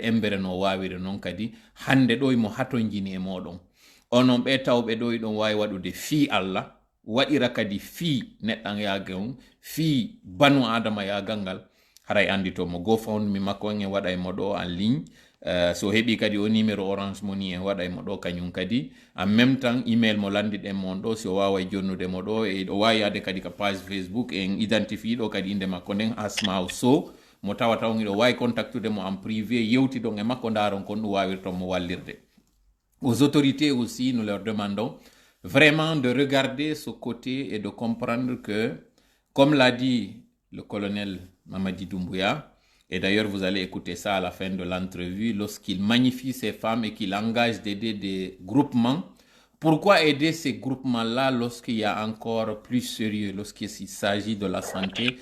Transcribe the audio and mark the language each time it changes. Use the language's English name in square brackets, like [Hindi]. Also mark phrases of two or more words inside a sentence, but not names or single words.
[Fula] embere no wawire noon kadi hande ɗo mo hatonjini e moɗon onon ɓe tawɓe ɗo ɗon wawi waɗude fi Allah waɗira kadi fi neɗɗan yaga on fi banu adama yagal ngal haray andi to mo GoFundMe makko en waɗa e mo ɗo [French] en ligne [Fula] so heɓi kadi o numéro Orange Money en waɗa e mo ɗo kañum kadi [French] en même temps [Fula] email mo landiɗen mon ɗo si o wawa jonnude mo ɗo e ɗo wawi yade kadi ka page Facebook en identifie ɗo kadi inde makko nden Asmau Sow mo tawata on iɗo wawi contactude mo [French] en privé [Fula] yewti ɗon e makko daron kon ɗum wawirton mo wallirde [French] Aux autorités aussi, nous leur demandons vraiment de regarder ce côté et de comprendre que, comme l'a dit le colonel Mamadi Doumbouya, et d'ailleurs vous allez écouter ça à la fin de l'entrevue, lorsqu'il magnifie ces femmes et qu'il engage d'aider des groupements, pourquoi aider ces groupements-là lorsqu'il y a encore plus sérieux, lorsqu'il s'agit de la santé?